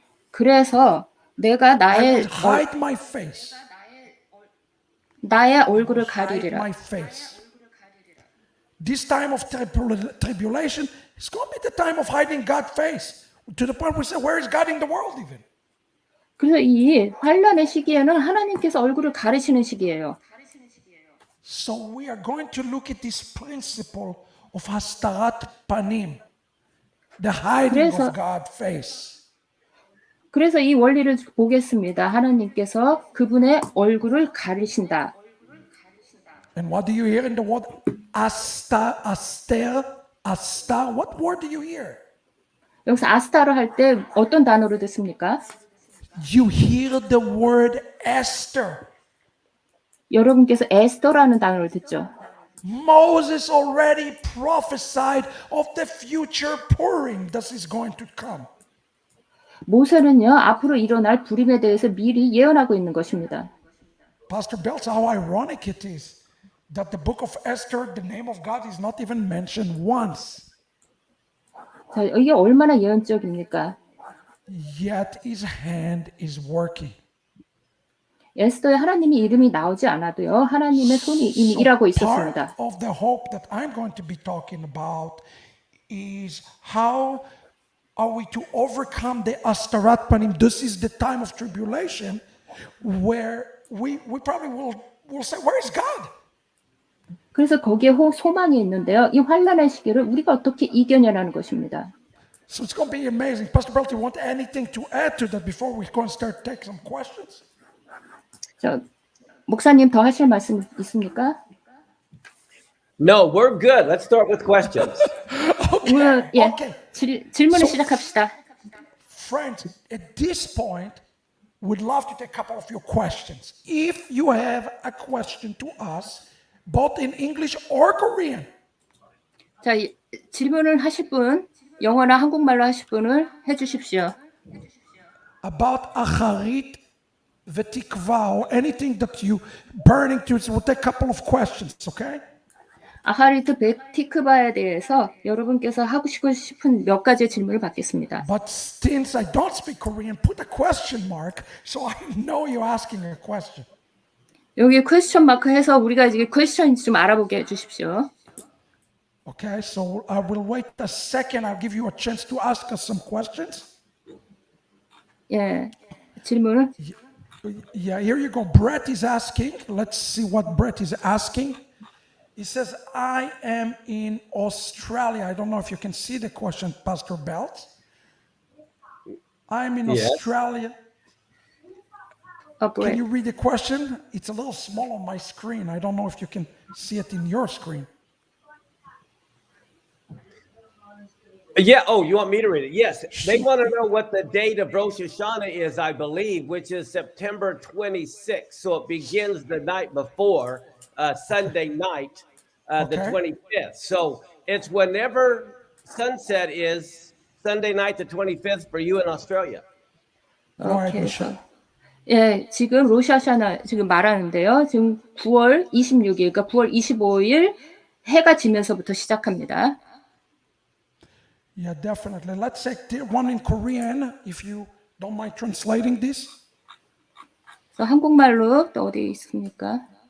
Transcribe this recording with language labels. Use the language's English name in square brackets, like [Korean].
[Korean] 그래서 내가 [English] I will hide my face. [Korean] 나의 얼굴을 [English] Hide [Korean] 가리리라. [English] my face. This time of tribulation is going to be the time of hiding God's face. To the point we say, where is God in the world even? [Korean] 그래서 이 환란의 시기에는 하나님께서 얼굴을 가리시는 시기예요. [English] So we are going to look at this principle of hastarat panim, the hiding [Korean] 그래서- [English] of God's face. [Korean] 그래서 이 원리를 보겠습니다. 하나님께서 그분의 얼굴을 가리신다. [English] And what do you hear in the word asta, aster, asta? What word do you hear? [Korean] 여기서 아스타를 할 때 어떤 단어로 듣습니까? [English] You hear the word Esther. [Korean] 여러분께서 에스더라는 단어를 듣죠. [English] Moses already prophesied of the future Purim that is going to come. [Korean] 모세는요, 앞으로 일어날 불임에 대해서 미리 예언하고 있는 것입니다. [English] Pastor Belts, how ironic it is that the book of Esther, the name of God is not even mentioned once. [Korean] 자, 이게 얼마나 예언적입니까? [English] Yet his hand is working. [Korean] 에스더에 하나님의 이름이 나오지 않아도요. 하나님의 손이 이미 일하고 있었습니다. [English] Part of the hope that I'm going to be talking about is how are we to overcome the Astarat Panim. This is the time of tribulation where we probably will say, where is God? [Korean] 그래서 거기에 소망이 있는데요. 이 환난의 시기를 우리가 어떻게 이겨내라는 것입니다. [English] So it's going to be amazing. Pastor Belt, do you want anything to add to that before we go and start taking some questions? [Korean] 자, 목사님 더 하실 말씀 있습니까? [English] No, we're good. Let's start with questions. Okay. [Korean] 질문을 시작합시다. [English] Friends, at this point, we'd love to take a couple of your questions. If you have a question to us, both in English or Korean, [Korean] 자, 질문을 하실 분, 영어나 한국말로 하실 분을 해주십시오. [English] about Acharit V'Tikva or anything that you burning to, we'll take a couple of questions, okay? [Korean] 아하리트 베티크바에 대해서 여러분께서 하고 싶은 몇 가지의 질문을 받겠습니다. [English] But since I don't speak Korean, put a question mark so I know you're asking a question. [Korean] 여기 퀘스천 마크 해서 우리가 이게 퀘스천인지 좀 알아보게 해주십시오. [English] Okay, so I will wait a second. I'll give you a chance to ask us some questions. [Korean] 예, 질문을. [English] Yeah, here you go. Brett is asking. Let's see what Brett is asking. He says, I am in Australia. I don't know if you can see the question, Pastor Belt. I'm in Australia. Can you read the question? It's a little small on my screen. I don't know if you can see it in your screen. Yeah. Oh, you want me to read it? Yes. They want to know what the date of Rosh Hashanah is, I believe, which is September 26th. So it begins the night before Sunday night, the 25th. So it's whenever sunset is Sunday night, the 25th for you in Australia. 오케이. [Korean] 예, 지금 로샤샤나 지금 말하는데요. 지금 9월 26일, 그러니까 9월 25일 해가 지면서부터 시작합니다. [English] Yeah, definitely. Let's take one in Korean, if you don't mind translating this. [Korean] 한국말로 또 어디 있습니까?